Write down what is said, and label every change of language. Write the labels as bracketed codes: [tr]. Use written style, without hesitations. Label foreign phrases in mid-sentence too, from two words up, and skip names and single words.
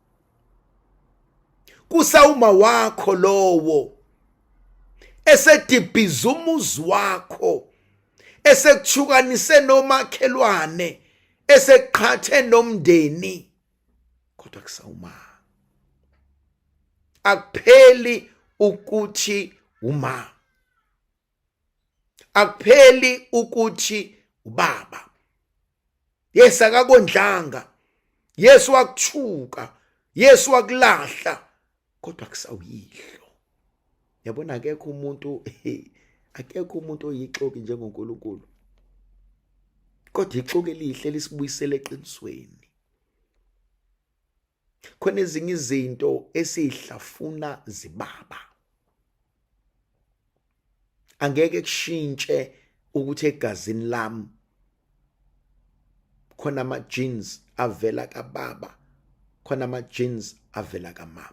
[zu] Kusawuma wakho lowo esedibhiza umuzi wakho, esekuchukanise nomakhelwane, esekuqhathe nomndeni, kodwa kusawuma. Akupheli ukuthi uma, akupheli ukuthi ubaba. Yesu akakondlanga, Yesu wakuchuka, Yesu wakulahla, kodwa kusawuyihlo. Yabona akekho umuntu oyixoki njengoNkulunkulu, kodwa ixoki elihle lisibuyisele eqinisweni. Khona ezinye izinto esihlafuna zibaba, angeke kushintshe ukuthi egazini lami khona ama-genes avela kababa, khona ama-genes avela kamama.